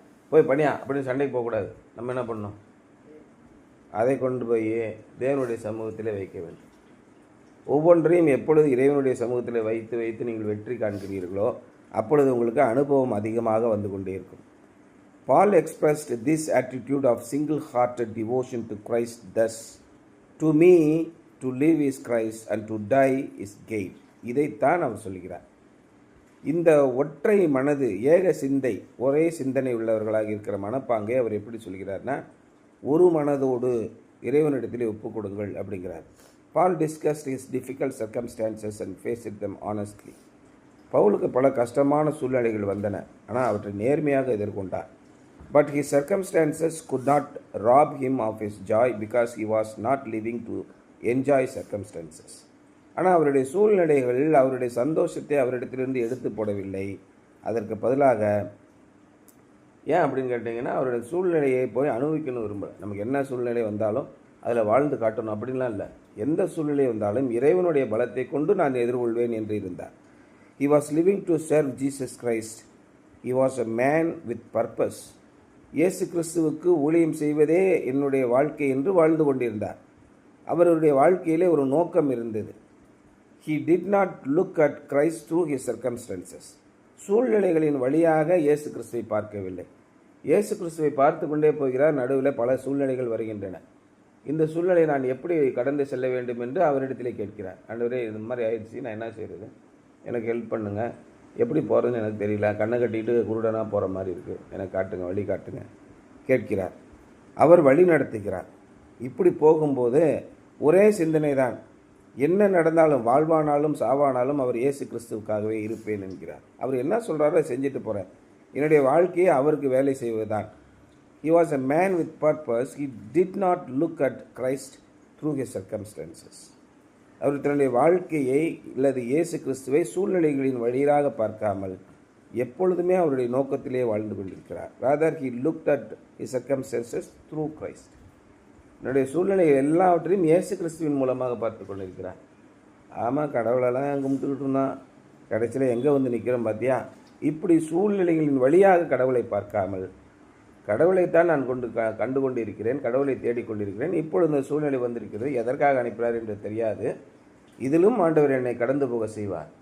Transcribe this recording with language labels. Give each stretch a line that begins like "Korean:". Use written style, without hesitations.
Tamil: போய் பண்ணியா அப்படின்னு சண்டைக்கு போகக்கூடாது. நம்ம என்ன பண்ணணும்? அதை கொண்டு போய் தேவனுடைய சமூகத்தில் வைக்க வேண்டும். ஒவ்வொன்றையும் எப்பொழுது இறைவனுடைய சமூகத்தில் வைத்து வைத்து நீங்கள் வெற்றி காண்கிறீர்களோ அப்பொழுது உங்களுக்கு அனுபவம் அதிகமாக வந்து கொண்டே இருக்கும்.
English: Paul expressed this attitude of single-hearted devotion to Christ thus: "To me, to live is Christ and to die is gain."
Tamil: இதைத்தான் அவர் சொல்கிறார். இந்த ஒற்றை மனது, ஏக சிந்தை, ஒரே சிந்தனை உள்ளவர்களாக இருக்கிற மனப்பாங்கை அவர் எப்படி சொல்கிறார்னா, ஒரு மனதோடு இறைவனிடத்திலே ஒப்புக் கொடுங்கள் அப்படிங்கிறார்.
English: Paul discussed his difficult circumstances and faced them honestly.
Tamil: பவுலுக்கு பல கஷ்டமான சூழ்நிலைகள் வந்தன, ஆனால் அவற்றை நேர்மையாக எதிர்கொண்டார்.
English: But his circumstances could not rob him of his joy because he was not living to enjoy circumstances.
Tamil: ஆனால் அவருடைய சூழ்நிலைகள் அவருடைய சந்தோஷத்தை அவரிடத்திலிருந்து எடுத்து போடவில்லை. அதற்கு பதிலாக, ஏன் அப்படின்னு கேட்டிங்கன்னா, அவருடைய சூழ்நிலையை போய் அனுபவிக்கணும் விரும்பல. நமக்கு என்ன சூழ்நிலை வந்தாலும் அதில் வாழ்ந்து காட்டணும் அப்படின்லாம் இல்லை. எந்த சூழ்நிலை வந்தாலும் இறைவனுடைய பலத்தை கொண்டு நான் எதிர்கொள்வேன் என்று இருந்தார்.
English: He was living to serve Jesus Christ. He was a man with purpose.
Tamil: இயேசு கிறிஸ்துவுக்கு ஊழியம் செய்வதே என்னுடைய வாழ்க்கை என்று வாழ்ந்து கொண்டிருந்தார். அவருடைய வாழ்க்கையிலே ஒரு நோக்கம் இருந்தது.
English: He did not look at Christ through his circumstances.
Tamil: சூழ்நிலைகளின் வழியாக இயேசு கிறிஸ்துவை பார்க்கவில்லை. இயேசு கிறிஸ்துவை பார்த்து கொண்டே போகிறார். நடுவில் பல சூழ்நிலைகள் வருகின்றன. இந்த சூழ்நிலை நான் எப்படி கடந்து செல்ல வேண்டும் என்று அவரிடத்திலே கேட்கிறார். ஆண்டவரே, இது மாதிரி ஆயிடுச்சு, நான் என்ன செய்கிறது? எனக்கு ஹெல்ப் பண்ணுங்கள். எப்படி போகிறதுன்னு எனக்கு தெரியல. கண்ணை கட்டிட்டு குருடனாக போகிற மாதிரி இருக்குது, எனக்கு காட்டுங்க, வழி காட்டுங்க கேட்கிறார். அவர் வழி நடத்துகிறார். இப்படி போகும்போது ஒரே சிந்தனை தான், என்ன நடந்தாலும், வாழ்வானாலும் சாவானாலும் அவர் இயேசு கிறிஸ்துவுக்காகவே இருப்பேன் என்கிறார். அவர் என்ன சொல்கிறாரோ செஞ்சுட்டு போகிறார். என்னுடைய வாழ்க்கையை அவருக்கு வேலை செய்வதுதான்.
English: He was a man with purpose. He did not look at Christ through his circumstances.
Tamil: அவர் தன்னுடைய வாழ்க்கையை இல்லது இயேசு கிறிஸ்துவை சூழ்நிலைகளின் வழியாக பார்க்காமல் எப்பொழுதுமே அவருடைய நோக்கத்திலே வாழ்ந்து கொண்டிருக்கிறார்.
English: Rather he looked at his circumstances through Christ.
Tamil: என்னுடைய சூழ்நிலைகள் எல்லாவற்றையும் இயேசு கிறிஸ்துவின் மூலமாக பார்த்து கொண்டிருக்கிறார். ஆமாம், கடவுளெல்லாம் கும்பிட்டுக்கிட்டு இருந்தான், கடைசியில் எங்கே வந்து நிற்கிறோம் பார்த்தியா? இப்படி சூழ்நிலைகளின் வழியாக கடவுளை பார்க்காமல், கடவுளைத்தான் நான் கண்டு கொண்டிருக்கிறேன், கடவுளை தேடிக்கொண்டிருக்கிறேன், இப்பொழுது இந்த சூழ்நிலை வந்திருக்கிறது, எதற்காக அனுப்புகிறார் என்று தெரியாது, இதிலும் ஆண்டவர் என்னை கடந்து போக செய்வார்.